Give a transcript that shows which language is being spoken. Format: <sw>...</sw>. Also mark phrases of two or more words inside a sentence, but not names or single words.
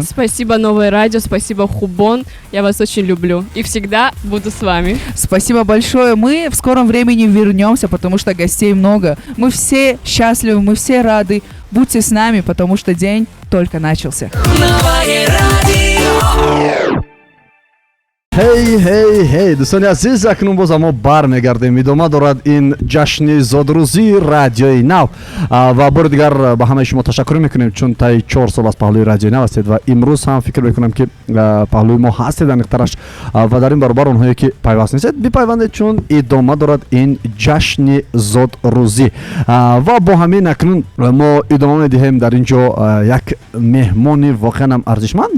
<ru>Спасибо, Новое радио, спасибо, Хубон. Я вас очень люблю и всегда буду с вами. Спасибо большое. Мы в скором времени вернемся, потому что гостей много. Мы все счастливы, мы все рады. Будьте с нами, потому что день только начался. Новое радио.</ru> <tg>Hey, дӯстони азиз, акнун боз мо бармегардем. идома дорад ин ҷашни зодрӯзии радиои нав ва бори дигар ба ҳамаи шумо ташаккур мекунем, чун таи 4 сол аз паҳлӯи радиои нав ҳастед ва имрӯз ҳам фикр мекунам ки паҳлӯи мо ҳастед аниқтараш ва дар ин баробар онҳое ки пайваст нестед бипайвандед, чун идома дорад ин ҷашни зодрӯзӣ ва бо ҳамин акнун мо идома медиҳем дар ин ҷо як меҳмони воқеан арзишманд.</tg>